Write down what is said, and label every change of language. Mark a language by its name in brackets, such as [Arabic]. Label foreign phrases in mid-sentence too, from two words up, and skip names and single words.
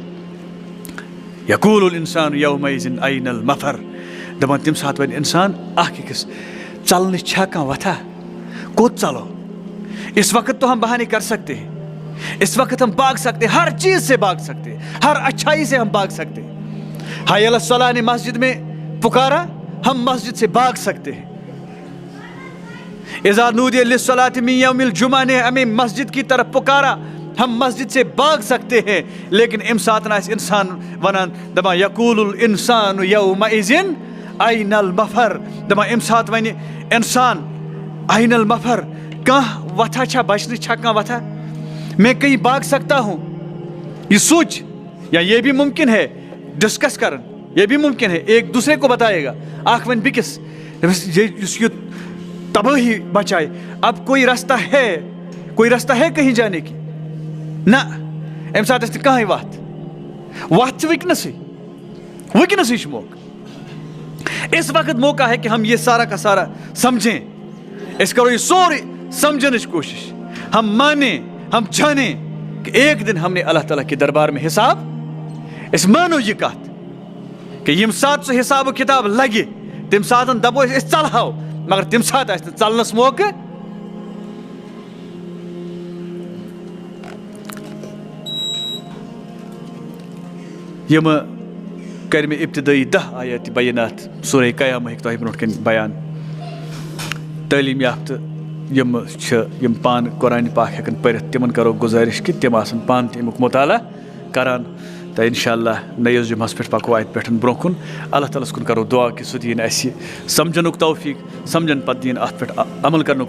[Arabic] یقول الانسان یومئذ این المفر, [Kashmiri] دپان تمہِ ساتہٕ وَنہِ انسان اکھ أکِس, چلنٕچ چھا کانٛہہ وتھا, کوٚت چلو؟ [Urdu] اس وقت تو ہم بہانے کر سکتے ہیں, اس وقت ہم بھاگ سکتے ہیں, ہر چیز سے بھاگ سکتے ہیں, ہر اچھائی سے ہم بھاگ سکتے ہیں. [Arabic] حی علی الصلاۃ [Urdu] نے مسجد میں پکارا, ہم مسجد سے بھاگ سکتے ہیں. [Arabic] اذا نودی للصلاۃ من یوم الجمعہ [Urdu] نے ہمیں مسجد کی طرف پکارا, ہم مسجد سے بھاگ سکتے ہیں. [Kashmiri] لیکن ام ساتن آسہِ انسان ونان, دپان [Arabic] یقول الانسان یومئذ این المفر, [Kashmiri] دپان ام سات ونہِ انسان [Arabic] این المفر, [Kashmiri] کانٛہہ وتھا چھا بچنٕچ, چھا کانٛہہ وتھا, [Urdu] میں کہیں بھاگ سکتا ہوں؟ یہ سوچ, یا یہ بھی ممکن ہے ڈسکس کرن, یہ بھی ممکن ہے ایک دوسرے کو بتائے گا, [Kashmiri] اکھ ون بیٚکِس [Urdu] یہ تباہی بچائے, اب کوئی رستہ ہے کہیں جانے کی؟ نہ, [Kashmiri] امہِ ساتہٕ آسہِ نہٕ کٕہٕنۍ وتھ چھِ وٕنکٮ۪نسٕے چھُ موقع. [Urdu] اس وقت موقع ہے کہ ہم یہ سارا کا سارا سمجھیں, [Kashmiri] أسۍ کرو یہ سورُے سمجھنٕچ کوشش, [Urdu] ہم مانیں, ہم جانیں کہ ایک دن ہم نے اللہ تعالیٰ کے دربار میں حساب, [Kashmiri] أسۍ مانو یہ کتھ کہ ییٚمہِ ساتہٕ سُہ حساب و کتاب لگہِ, تمہِ ساتہٕ دپو أسۍ ژلہو, مگر تم سات ژلنس موقع یم کر میں ابتدائی 10 آیات بینات سورہ قیامہ ہک تہ برونٹ کن بیان تعلیم یافتہ یم پان قرآن پاک ہیکن پرت تمن کرو گزارش کہ تم آسن پان تہ امیک مطالعہ کران تو انشاءاللہ نیس جمعس پہ پکو ات پہ برو کن اللہ تعالیٰ کن کرو دعا کہ سہ دین اس سمجھنک توفیق سمجھن پتہ دین ات پہ عمل کرنک